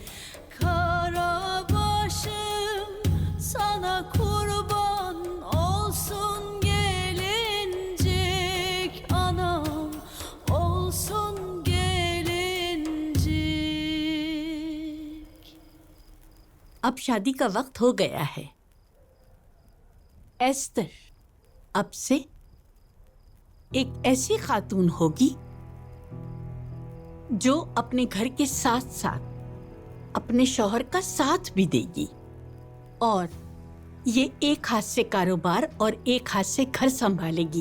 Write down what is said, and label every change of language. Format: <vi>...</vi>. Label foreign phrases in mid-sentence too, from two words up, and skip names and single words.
<tr>Karabaşım sana kurban olsun gelincik. Anam olsun gelincik.</tr> <ur>اب شادی کا وقت ہو گیا ہے. ایستر اب سے ایک ایسی خاتون ہوگی جو اپنے گھر کے ساتھ ساتھ اپنے شوہر کا ساتھ بھی دے گی اور یہ ایک ہاتھ سے کاروبار اور ایک ہاتھ سے گھر سنبھالے گی.</ur>